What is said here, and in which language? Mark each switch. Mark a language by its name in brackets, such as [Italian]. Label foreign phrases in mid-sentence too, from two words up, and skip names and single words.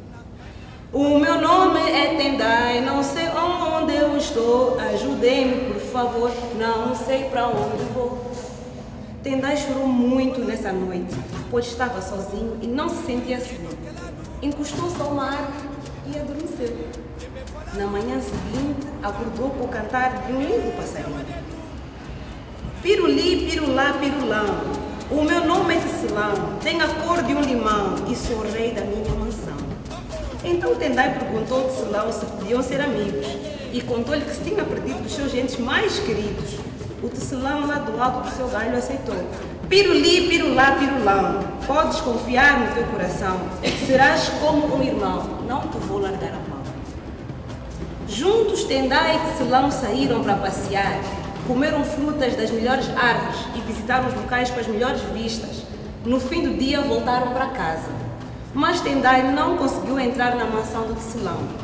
[Portuguese] O meu nome é Tendai, não sei onde eu estou, ajudem-me por favor, não sei para onde vou. Tendai chorou muito nessa noite, pois estava sozinho e não se sentia seguro. Encostou-se a uma árvore e adormeceu. Na manhã seguinte, acordou com o cantar de um lindo passarinho. Piruli, pirulá, pirulão, o meu nome é Tecelão, tenho a cor de um limão e sou o rei da minha mansão. Então Tendai perguntou ao Tecelão se podiam ser amigos e contou-lhe que se tinha perdido os seus entes mais queridos. O Tecelão, lá do alto do seu galho, aceitou. Piruli, pirulá, pirulão, podes confiar no teu coração, serás como um irmão, não te vou largar a mão. Juntos Tendai e Tecelão saíram para passear, comeram frutas das melhores árvores e visitaram os locais com as melhores vistas. No fim do dia voltaram para casa. Mas Tendai não conseguiu entrar na mansão do Tecelão.